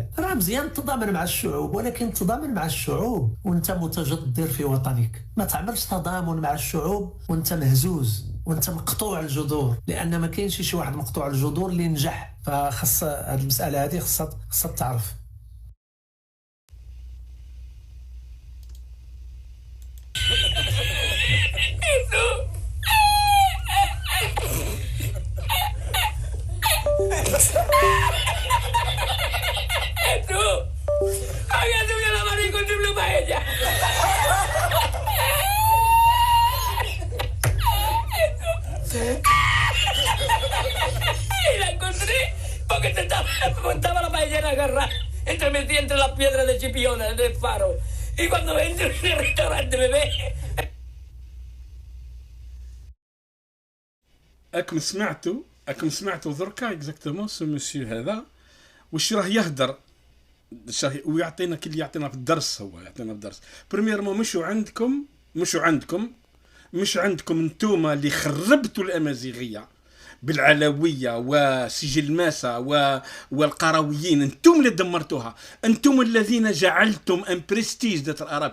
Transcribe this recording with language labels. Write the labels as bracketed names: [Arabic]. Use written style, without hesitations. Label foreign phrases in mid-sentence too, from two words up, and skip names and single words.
[Arabic] راه مزيان تضامن مع الشعوب، ولكن تضامن مع الشعوب وانت متجذر في وطنك. ما تعملش تضامن مع الشعوب وانت مهزوز وانت مقطوع الجذور، لان ما كاينش شي واحد مقطوع الجذور اللي نجح. فخص هذه المساله هذه خصها تعرف. [Spanish] Tú, había subido la mano y encontré para ella. Y la encontré porque estaba la paellera agarrada metida entre las piedras de Chipiona del faro. Y cuando entro en el restaurante me ve. [Arabic] اكم سمعتوا دركا [French] exactement ce monsieur [Arabic] هذا واش راه يهدر، ويعطينا كي اللي يعطينا في الدرس. هو يعطينا في الدرس بريميرمون، مش عندكم انتوما اللي خربتوا الامازيغيه بالعلويه وسجل ماسة والقرويين، انتم اللي دمرتوها، انتم الذين جعلتم ان برستيج ذات الاراب.